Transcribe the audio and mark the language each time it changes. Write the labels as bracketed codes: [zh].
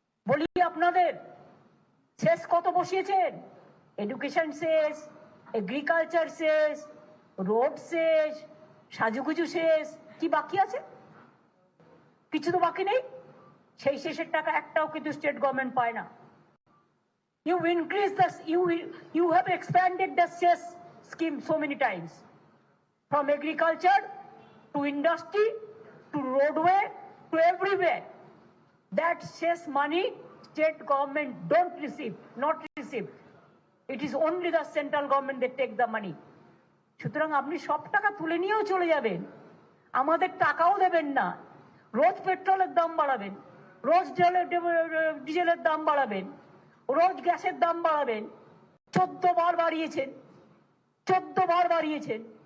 [bn] বলি আপনাদের শেষ কত বসিয়েছেন? এডুকেশন শেষ, এগ্রিকালচার শেষ, রোড শেষ, সাজুগুজু শেষ, কি বাকি আছে? কিছু তো বাকি নেই। সেই শেষের টাকা একটাও কিন্তু স্টেট গভর্নমেন্ট পায় না। [en] You increase this, you have expanded the cess scheme so many times, from agriculture to industry to roadway to everywhere. That cess money state government don't receive, not receive. It is only the central government that take the money. [bn] সুতরাং আপনি সব টাকা তুলে নিয়েও চলে যাবেন, আমাদের টাকাও দেবেন না। রোজ পেট্রোলের দাম বাড়াবেন, রোজ ডিজেলের দাম বাড়াবেন, রোজ গ্যাসের দাম বাড়াবেন। 14 বার বাড়িয়েছেন, 14 বার বাড়িয়েছেন।